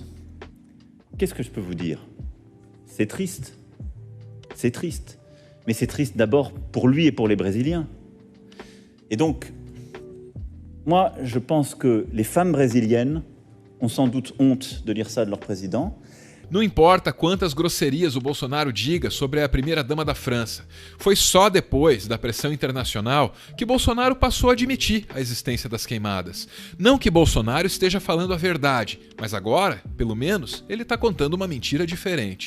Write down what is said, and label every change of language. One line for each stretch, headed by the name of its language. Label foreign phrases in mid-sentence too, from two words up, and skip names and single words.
French: Qu'est-ce que je peux vous dire? C'est triste. C'est triste. Mais c'est triste d'abord pour lui et pour les Brésiliens. Et donc, moi, je pense que les femmes brésiliennes ont sans doute honte de lire ça de leur président.
Portuguese: Não importa quantas grosserias o Bolsonaro diga sobre a primeira-dama da França. Foi só depois da pressão internacional que Bolsonaro passou a admitir a existência das queimadas. Não que Bolsonaro esteja falando a verdade, mas agora, pelo menos, ele está contando uma mentira diferente.